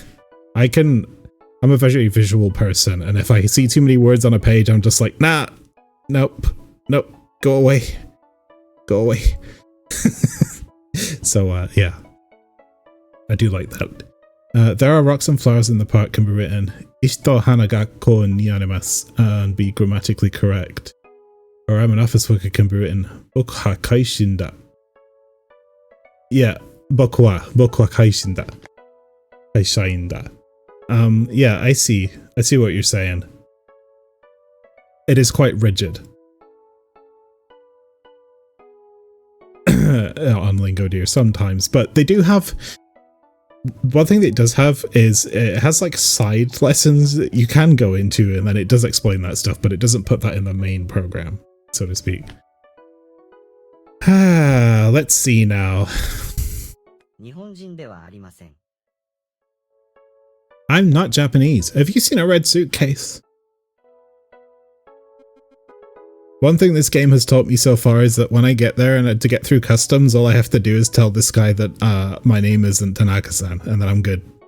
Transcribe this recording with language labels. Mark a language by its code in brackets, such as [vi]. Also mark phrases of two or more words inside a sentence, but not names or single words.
[en] I'm a very visual person, and if I see too many words on a page, I'm just like, nah, nope, go away. So yeah, I do like that. There are rocks and flowers in the park can be written [ja] 石と花がこにあります [en] and be grammatically correct. Or I'm an office worker can be written [ja] 僕はかいしんだ. Yeah, 僕はかいしんだ. かいしんだ. [en] Yeah, I see what you're saying. It is quite rigid. On Lingodeer sometimes, but they do have one thing that it does have is it has like side lessons that you can go into, and then it does explain that stuff, but it doesn't put that in the main program, so to speak. Let's see now. [ja] 日本人ではありません。 [en] I'm not Japanese. Have you seen a red suitcase? One thing this game has taught me so far is that when I get there and to get through customs, all I have to do is tell this guy that my name isn't Tanaka-san, and then I'm good.